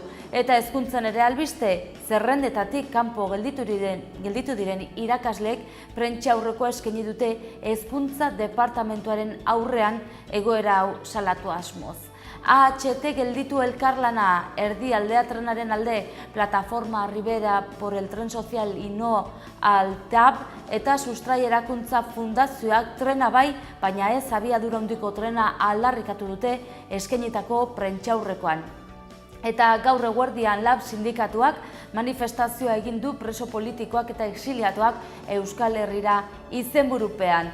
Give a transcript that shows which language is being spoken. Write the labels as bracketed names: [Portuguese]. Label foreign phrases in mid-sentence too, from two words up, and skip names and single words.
[Basque] Eta hezkuntzan ere albiste, zerrendetatik kanpo gelditu diren irakasleek prentsa aurrekoa eskaini dute hezkuntza departamentuaren aurrean egoera hau salatu asmoz. AHT gelditu elkarlana, Erdialdea trenaren alde, Plataforma Ribera por el Tren Social y no al TAB eta Sustrai Erakuntza Fundazioak trena bai, baina ez abiadura handiko trena aldarrikatu dute eskainitako prentsaurrekoan. Eta gaur eguerdian Lab sindikatuak manifestazioa egin du preso politikoak eta exiliatuak Euskal Herrira izenburupean.